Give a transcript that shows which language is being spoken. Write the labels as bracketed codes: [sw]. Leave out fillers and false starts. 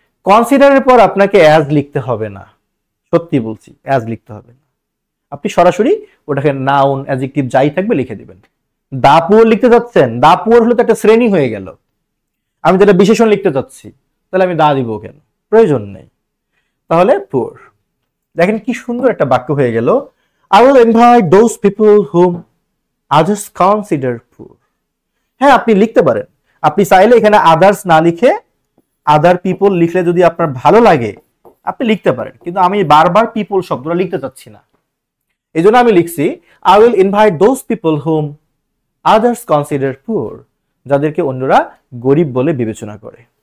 [bn] কনসিডারের পর আপনাকে অ্যাজ লিখতে হবে না, সত্যি বলছি, অ্যাজ লিখতে হবে না। আপনি সরাসরি ওটাকে নাউন অ্যাডজেক্টিভ যাই থাকবে লিখে দিবেন। দা পুয়ার লিখতে চাচ্ছেন, দা পুয়ার হলে তো একটা শ্রেণী হয়ে গেল। আমি যেটা বিশেষণ লিখতে চাচ্ছি, তাহলে আমি দা দিব কেন? প্রয়োজন নেই। তাহলে পুয়ার। দেখেন কি সুন্দর একটা বাক্য হয়ে গেল। [en] I will invite those people whom others consider poor. [bn] হ্যাঁ, আপনি লিখতে পারেন। আপনি চাইলে এখানে আদার্স না লিখে আদার পিপল লিখলে যদি আপনার ভালো লাগে আপনি লিখতে পারেন, কিন্তু আমি বারবার পিপল শব্দটা লিখতে চাচ্ছি না, এই জন্য আমি লিখছি [en] I will invite those people whom others consider poor, [bn] যাদেরকে অন্যরা গরিব বলে বিবেচনা করে।